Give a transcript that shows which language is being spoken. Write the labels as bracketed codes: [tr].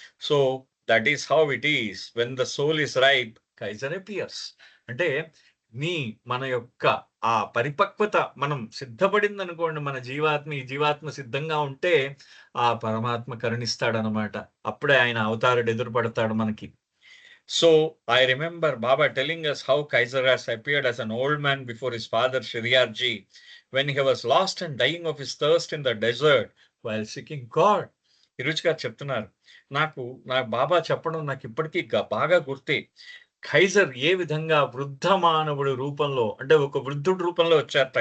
[en] So that is how it is when the soul is ripe Kaiser appears. [te] అంటే మన యొక్క ఆ పరిపక్వత మనం సిద్ధపడింది అనుకోండి, మన జీవాత్మ సిద్ధంగా ఉంటే ఆ పరమాత్మ కరుణిస్తాడనమాట. అప్పుడే ఆయన అవతారుడు ఎదురుపడతాడు మనకి. [en] So I remember Baba telling us how Kaiser has appeared as an old man before his father Shriyarji when he was lost and dying of his thirst in the desert while seeking God. [te] ఇరుచి గారు చెప్తున్నారు, నా బాబా చెప్పడం నాకు ఇప్పటికీ బాగా గుర్తే. ఖైజర్ ఏ విధంగా వృద్ధ మానవుడి రూపంలో, అంటే ఒక వృద్ధుడి రూపంలో వచ్చారట.